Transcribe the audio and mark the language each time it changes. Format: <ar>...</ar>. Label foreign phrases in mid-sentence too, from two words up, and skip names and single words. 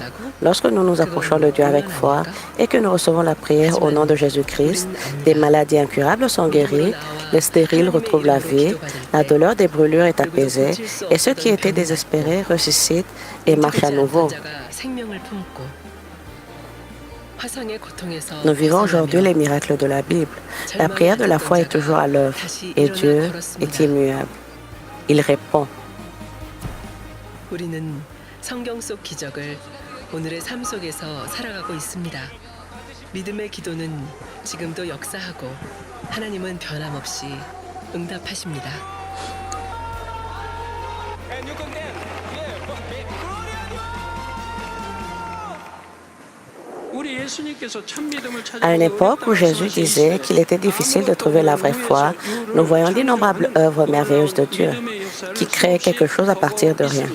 <fr>Lorsque nous nous approchons de Dieu avec foi et que nous recevons la prière au nom de Jésus-Christ, des maladies incurables sont guéries, les stériles retrouvent la vie, la douleur des brûlures est apaisée et ceux qui étaient désespérés ressuscitent et marchent à nouveau. Nous vivons aujourd'hui les miracles de la Bible. La prière de la foi est toujours à l'œuvre et Dieu est immuable. Il répond.</fr> <ko>성경 속 기적을 오늘의 삶 속에서 살아가고 있습니다. 믿음의 기도는 지금도 역사하고 하나님은 변함없이 응답하십니다.</ko> <fr>À une époque où Jésus disait qu'il était difficile de trouver la vraie foi, nous voyons d'innombrables œuvres merveilleuses de Dieu qui créent quelque chose à partir de rien.</fr>